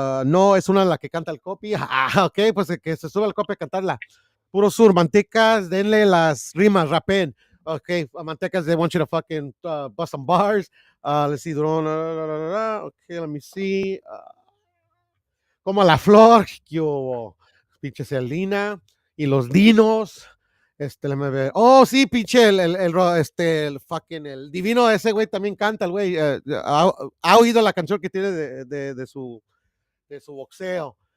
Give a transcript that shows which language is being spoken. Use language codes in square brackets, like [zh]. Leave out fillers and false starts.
[es] No es una la que canta el copy. Ok, pues que se sube el copy a cantarla. Puro Sur, Mantecas, denle las rimas, rapen. [en] Okay, Mantecas, they want you to fucking bust some bars. Let's see, Durón. Okay, let me see. [es] Como la flor, yo, pinche Selena y los dinos. Déjame ver. Oh, sí, pinche, el [en] fucking, [es] el divino ese güey también canta, el güey. Ha oído la canción que tiene de su boxeo.